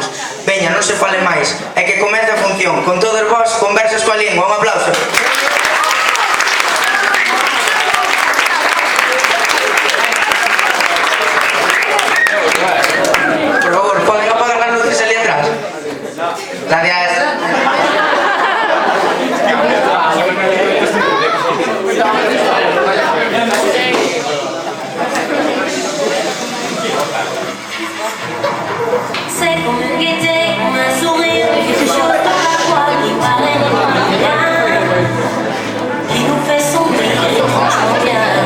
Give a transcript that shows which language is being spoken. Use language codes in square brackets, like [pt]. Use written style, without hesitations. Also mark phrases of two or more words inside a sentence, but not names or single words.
[gl] Veña, non se fale máis, é que comeza a función. Con todos vós, Conversas coa Lingua. Un aplauso. Por favor, poden apagar [es] las luces [gl] ali atrás. Gracias. [fr] C'est comme une gaieté, comme un sourire, quelque chose dans la voix qui paraît rien, qui nous fait sourire étrangement bien.